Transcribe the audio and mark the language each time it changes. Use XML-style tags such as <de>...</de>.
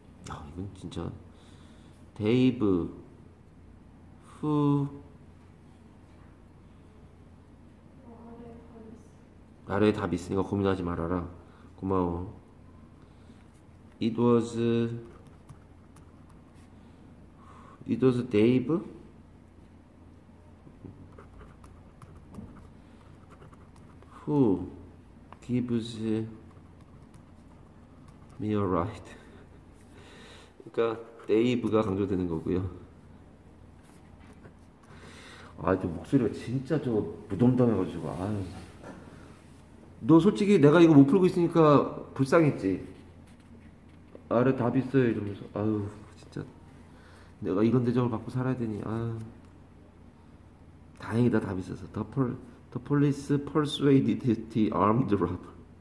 <ko>야, 이건 진짜</ko> <en>Dave who</en> <ko>아래에 답이 있으니까 고민하지 말아라. 고마워.</ko> <en>It was Dave who gives me a ride.</en> <ko>그러니까 데이브가 강조되는 거고요. 아, 저 목소리가 진짜 저 무덤덤해가지고. 아유. 너 솔직히 내가 이거 못 풀고 있으니까 불쌍했지. 아래 답 있어요 이러면서. 아유, 진짜 내가 이런 대접을 받고 살아야 되니. 아유, 다행이다 답 있어서.</ko> <en>The police persuaded the armed robber.</en>